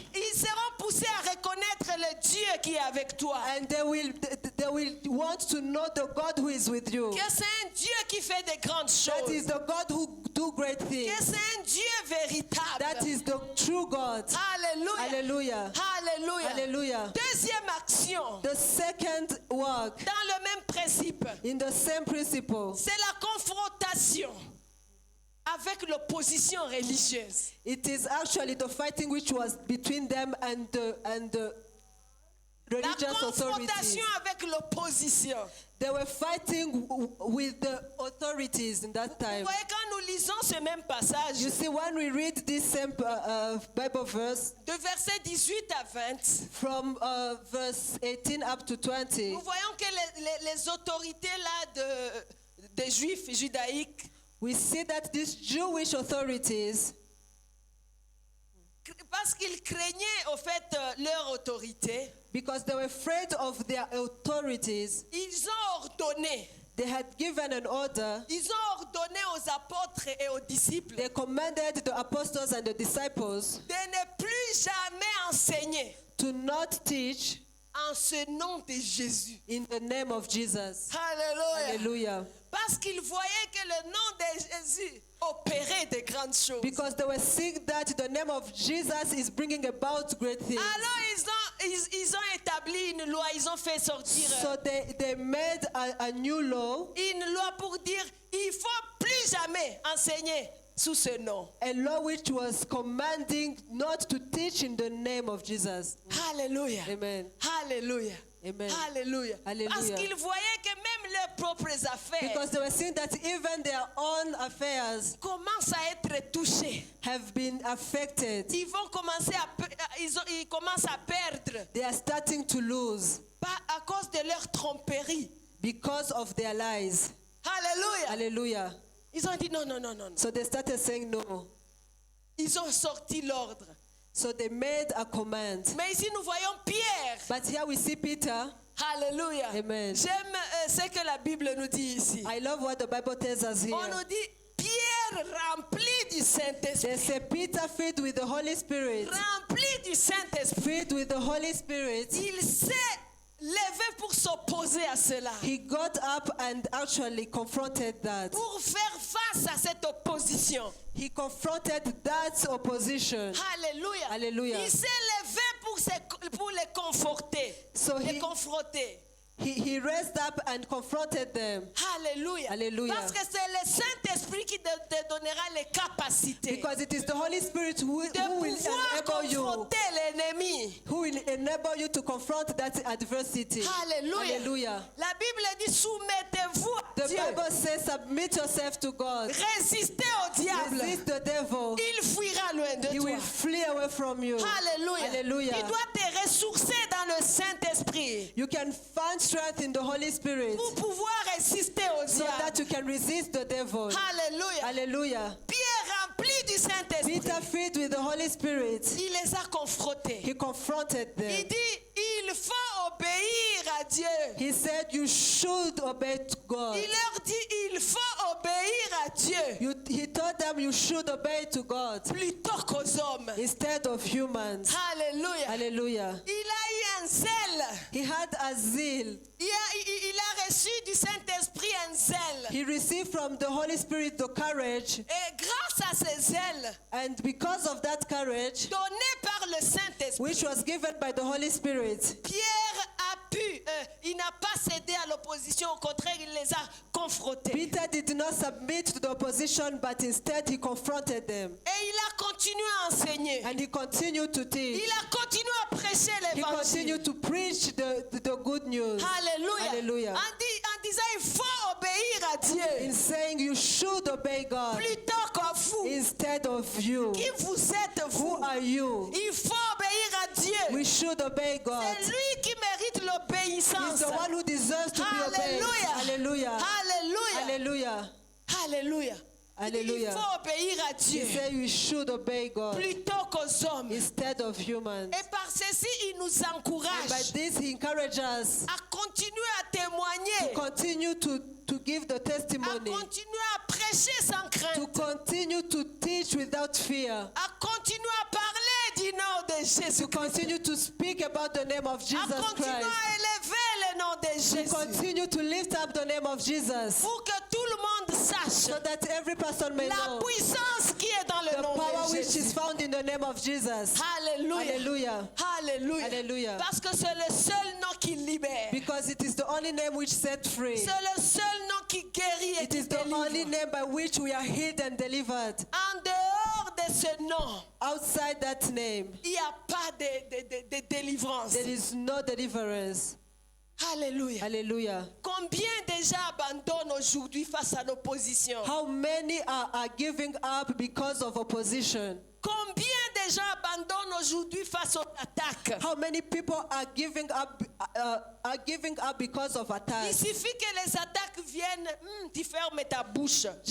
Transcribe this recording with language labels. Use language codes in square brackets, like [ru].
[fr] Ils seront poussés à reconnaître le Dieu qui est avec toi. [en] and they will want to know the God who is with you. [fr] Que c'est un Dieu qui fait de grandes [en] That is [fr] choses. [en] the God who do great [fr] Que [en] things. [fr] c'est un Dieu véritable. [en] That is the true God. [fr] Alléluia. [en] Hallelujah. [fr] Alléluia. [en] Hallelujah. [fr] Deuxième action, [en] The second work [fr] dans le même principe, [en] in the same principle, c'est la confrontation avec l'opposition religieuse. it is actually the fighting which was between them and the [fr] La [en] religious authorities. [fr] confrontation avec l'opposition. [en] They were fighting with the authorities in that [fr] Vous [en] time. [fr] voyez, quand nous lisons ce même passage, [en] You see, when we read this same Bible verse [fr] de versets 18 à 20, [en] from verse 18 up to 20, [fr] nous voyons que les autorités là des Juifs judaïques, [en] we see that these Jewish authorities, [fr] parce qu'ils craignaient au fait leur autorité, [en] because they were afraid of their authorities, [fr] ils ont ordonné, [en] they had given an order. [fr] ils ont ordonné aux apôtres et aux disciples [en] They commanded the apostles and the disciples [fr] de ne plus jamais enseigner [en] to not teach [fr] en ce nom de Jésus. [en] in the name of Jesus. [fr] Alléluia. [en] Hallelujah. [fr] Parce qu'ils voyaient que le nom de Jésus opérait de grandes choses. [en] Because they were seeing that the name of Jesus is bringing about great things. [fr] Alors ils ont établi une loi, ils ont fait sortir [en] So they made a new law, [fr] une loi pour dire il faut plus jamais enseigner sous ce nom. [en] a law which was commanding not to teach in the name of Jesus. [fr] Alléluia. [en] Amen. [fr] Alléluia. [en] Amen. [fr] Alléluia. Alléluia. Parce qu'ils voyaient que même leurs propres affaires [en] Because they were seeing that even their own affairs [fr] commencent à être touchées. [en] have been affected. [fr] Ils vont commencer ils commencent à perdre [en] They are starting to lose [fr] à cause de leur tromperie. [en] because of their lies. [fr] Alléluia. [en] Hallelujah. [fr] Ils ont dit non, non, non, non, non. [en] So they started saying no. [fr] Ils ont sorti l'ordre. [en] So they made a command. [fr] Mais ici, nous voyons Pierre. [en] But here we see Peter. [fr] Alléluia. [en] Amen. [fr] J'aime ce que la Bible nous dit ici. [en] I love what the Bible tells us [fr] On [en] here. [fr] nous dit Pierre rempli du Saint-Esprit. [en] They say Peter filled with the Holy Spirit. [fr] Rempli du Saint-Esprit. [en] Filled with the Holy Spirit. [fr] Il s'est levé pour s'opposer à cela. [en] He got up and actually confronted that. [fr] Pour faire face à cette opposition. [en] He confronted that opposition. [fr] Alléluia. Alléluia. Il s'est levé pour les conforter. [en] So [fr] les [en] he- [fr] confronter. [en] He raised up and confronted them. [fr] Alléluia. Alléluia. Parce que c'est le Saint-Esprit qui te donnera les capacités [en] Because it is the Holy Spirit who [fr] de [en] will [fr] pouvoir [en] enable you, [fr] confronter l'ennemi. [en] who will enable you to confront that adversity. [fr] Alléluia. [en] Hallelujah. [fr] La Bible dit soumettez-vous à [en] The [fr] Dieu. [en] Bible says, submit yourself to God. [fr] Résistez au diable. [en] Resist the devil. [fr] Il fuira loin de [en] He [fr] toi. [en] will flee away from you. [fr] Alléluia. [en] Hallelujah. [fr] Tu dois te ressourcer dans le Saint-Esprit [en] You can find strength in the Holy Spirit [fr] pour pouvoir résister au [en] so [fr] diable. [en] that you can resist the devil. [fr] Alléluia. [en] Hallelujah. [fr] Pierre rempli du Saint-Esprit. [en] Peter, filled with the Holy Spirit, [fr] Il les a confrontés. [en] he confronted [fr] Il [en] them. [fr] dit, il faut obéir à Dieu. [en] He said, you should obey to God. [fr] Il leur dit, il faut obéir à Dieu [en] He told them you should obey to God [fr] plutôt qu'aux hommes. [en] instead of humans. [fr] Alléluia. [en] Hallelujah. [fr] Il a eu un zèle. [en] He had a zeal. [fr] Il a reçu du Saint-Esprit un zèle. [en] He received from the Holy Spirit the courage, [fr] Et grâce à ce zèle [en] and because of that courage, [fr] donné par le Saint-Esprit, [en] which was given by the Holy Spirit, [fr] Pierre a pu, il n'a pas cédé à l'opposition, au contraire, il les a confrontés. [en] Peter did not submit to the opposition, but instead he confronted them. [fr] Et il a continué à enseigner. [en] And he continued to teach. [fr] Il a continué à prêcher [en] He [fr] l'évangile. [en] continued to preach the good news. [fr] Alléluia. [en] Hallelujah. [fr] En disant, il faut obéir à Dieu [en] In saying you should obey God [fr] plutôt qu'à vous. [en] instead of you. [fr] Qui vous êtes, vous? [en] Who are you? [fr] Il faut obéir à Dieu. [en] We should obey God. [fr] C'est lui qui mérite [en] He's [fr] l'obéissance. [en] the one who deserves to be obeyed. [fr] Alléluia. [en] Hallelujah. [fr] Alléluia. [en] Hallelujah. [fr] Alléluia. Il dit, il [en] Hallelujah. [fr] faut obéir à [en] He [fr] Dieu [en] said we should obey God [fr] plutôt qu'aux hommes. [en] instead of humans. [fr] Et par ceci, il nous [en] And by [fr] encourage [en] this, he encourages us [fr] à continuer à [en] to [fr] témoigner, [en] continue to give the [fr] à [en] testimony, [fr] continuer à prêcher sans [en] to [fr] crainte, [en] continue to teach without fear, [fr] à continuer à parler du nom de [en] to [fr] Jésus, [en] continue to speak about the name of [fr] à [en] Jesus [fr] continuer [en] Christ, [fr] à élever le nom de [en] We [fr] Jésus. [en] continue to lift up the name of Jesus [fr] Pour que tout le monde sache [en] so that every person may [fr] la [en] know [fr] puissance qui est dans le [en] the [fr] nom [en] power [fr] de [en] which is [fr] Jésus. [en] found in the name of Jesus. [fr] Alléluia. [en] Hallelujah. [fr] Alléluia. Alléluia. Parce que c'est le seul nom qui libère. [en] Because it is the only name which set free. [fr] C'est le seul nom qui guérit et [en] It [fr] qui [en] is the only [fr] délivre. [en] name by which we are healed and delivered. [fr] En dehors de ce nom, [en] Outside that name, [fr] il n'y a pas de délivrance. [en] there is no deliverance. [fr] Alléluia. [en] Hallelujah. [fr] Combien déjà abandonnent aujourd'hui face à l'opposition? [en] How many are giving up because of opposition? [fr] Combien de gens abandonnent aujourd'hui face aux attaques? [en] How many people are giving up because of [fr] Il [en] attacks? [fr] suffit que les attaques viennent, tu fermes ta bouche.